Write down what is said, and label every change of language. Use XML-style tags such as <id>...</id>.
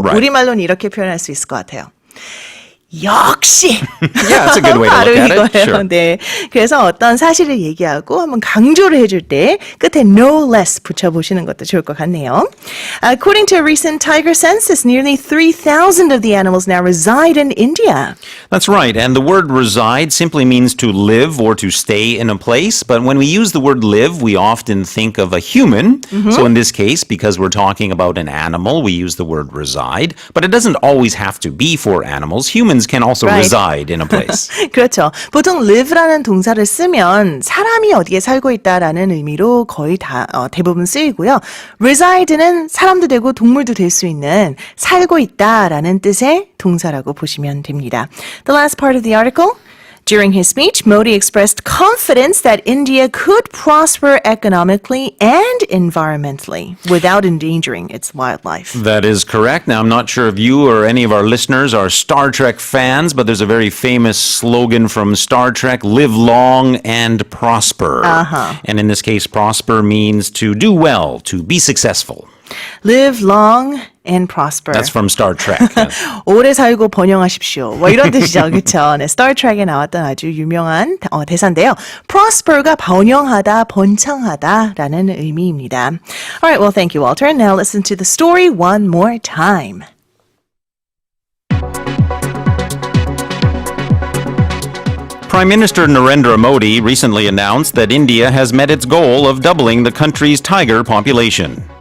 <en>Right.</en> <ko>우리말로는 이렇게 표현할 수 있을 것 같아요. 역시.</ko> <en>Yeah, that's a good way to</en> <ko>바로</ko> <en>look at it.</en> <ko>이거예요.</ko> <en>Sure.</en> <ko>네. 그래서 어떤 사실을 얘기하고 한번 강조를 해줄 때 끝에 no less 붙여보시는 것도 좋을 것 같네요.</ko> <en>According to a recent tiger census, nearly 3,000 of the animals now reside in India. That's right. And the word reside simply means to live or to stay in a place. But when we use the word live, we often think of a human. So in this case, because we're talking about an animal, we use the word reside. But it doesn't always have to be for animals. Humans can also Right. reside in a place.</en> <ko>그렇죠. 보통 live라는 동사를 쓰면 사람이 어디에 살고 있다라는 의미로 거의 다 대부분 쓰이고요. reside는 사람도 되고 동물도 될 수 있는 살고 있다라는 뜻의 동사라고 보시면 됩니다.</ko> <en>The last part of the article. During his speech, Modi expressed confidence that India could prosper economically and environmentally without endangering its wildlife. That is correct. Now, I'm not sure if you or any of our listeners are Star Trek fans, but there's a very famous slogan from Star Trek, live long and prosper. And in this case, prosper means to do well, to be successful. Live long and prosper. That's from Star Trek.</en> <ko>오래 살고 번영하십시오. 뭐 이런 뜻이죠. 그렇죠. 네, 스타트rek에 나왔던 아주 유명한 대사인데요. prosper가 번영하다, 번창하다라는 의미입니다.</ko> <en>All right, well, thank you, Walter. Now listen to the story one more time. Prime Minister Narendra Modi recently announced that India has met its goal of doubling the country's tiger population.</en>